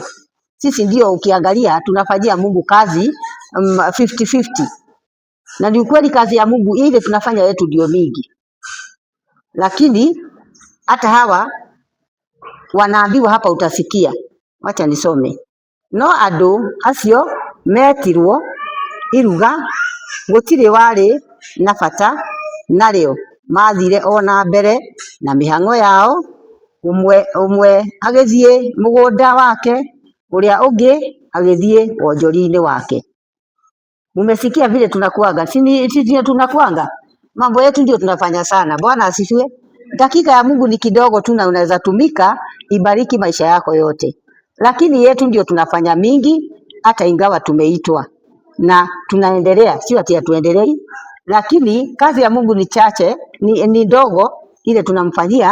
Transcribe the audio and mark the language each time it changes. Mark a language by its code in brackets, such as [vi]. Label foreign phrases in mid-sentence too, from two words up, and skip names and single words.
[sw] Sisi ndio ukiangalia tunafanyia Mungu kazi 50-50. Na ni ukweli kazi ya Mungu ile tunafanya yetu ndio mingi. Lakini hata hawa wanaambiwa hapa, utasikia. Wacha nisome. [ki] No andu acio metirwo iruga gutire wari na bata nario, mathire ona mbere na mihango yao, umwe agithie mugunda wake, uria ungi agithie wonjori-ini wake. [sw] Mumesikia vile tunakuanga? Sisi tunakuanga mambo yetu ndio tunafanya sana. Bwana asifiwe. Dakika ya Mungu ni kidogo tu na unaweza tumika ibariki maisha yako yote, lakini yetu ndio tunafanya mingi, hata ingawa tumeitwa na tunaendelea, sio ati hatuendelei, lakini kazi ya Mungu ni chache, ni ndogo ile tunamfanyia.